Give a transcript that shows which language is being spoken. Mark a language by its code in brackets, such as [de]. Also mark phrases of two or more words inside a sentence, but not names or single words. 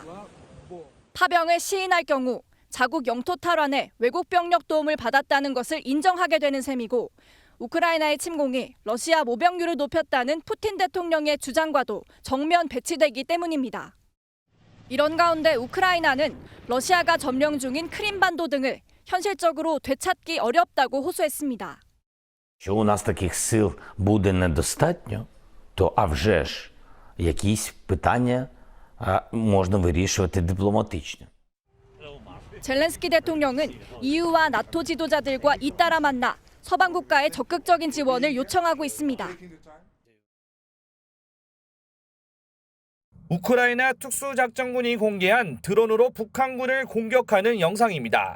[ko] 파병을 시인할 경우 자국 영토 탈환에 외국 병력 도움을 받았다는 것을 인정하게 되는 셈이고 우크라이나의 침공이 러시아 모병률을 높였다는 푸틴 대통령의 주장과도 정면 배치되기 때문입니다. 이런 가운데 우크라이나는 러시아가 점령 중인 크림반도 등을 현실적으로 되찾기 어렵다고 호소했습니다. [uk] Що у нас таких сил буде недостатньо, то а вже ж якісь питання можна вирішувати дипломатично. [ko] 젤렌스키 대통령은 EU와 나토 지도자들과 잇따라 만나 서방 국가의 적극적인 지원을 요청하고 있습니다. 우크라이나 특수작전군이 공개한 드론으로 북한군을 공격하는 영상입니다.